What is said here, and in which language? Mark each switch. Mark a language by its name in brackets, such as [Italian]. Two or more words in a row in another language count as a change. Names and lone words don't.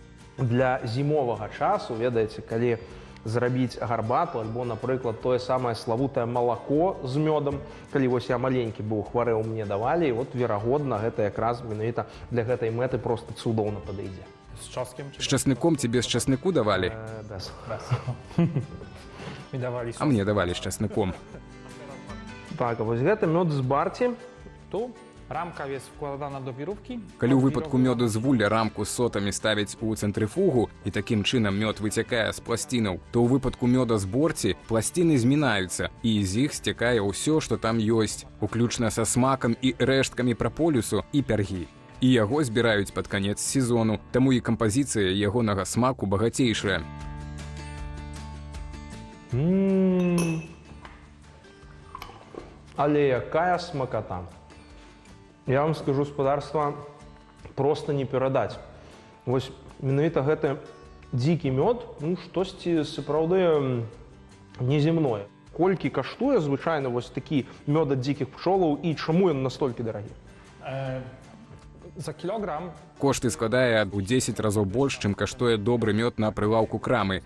[Belarusian] Для зімовага часу, ведаеце, калі зрабіць гарбату, альбо, напрыклад, тое самае славутае малако з мёдам, калі вось я маленькі быў, хварэў, мне давалі, і от, верагодна, гэта якраз менавіта для гэтай мэты проста цудоўна падыдзе. З часныком ці без часныку давалі? Без. А мне давалі з часныком. Так, а вось гэта мёд з Барці. [Polish] Рамка jest wkładana do wirówki. [Belarusian] Калі ў выпадку мёду з вулля рамку з сотамі ставіць у цэнтрыфугу і такім чынам мёд выцякае з пласцінаў, то ў выпадку мёда з борці пласціны змінаюцца і з іх сцякае ўсё, што там ёсць, уключна са смакам і рэшткамі праполісу і пяргі. І яго збіраюць пад канец сезону, таму і кампазіцыя ягонага смаку багацейшая. Але якая смакота. Я вам скажу, господарства просто не перадаць. Вось менавіта гэты дзікі мёд, ну, штосьці сапраўды неземное. Колькі каштуе звычайна вось такі мёд ад дзікіх пчолаў і чаму ён настолькі дарагі? За кілограм Кошты складае у 10 разоў больш, чым каштуе добры мёд на прылаўку крамы.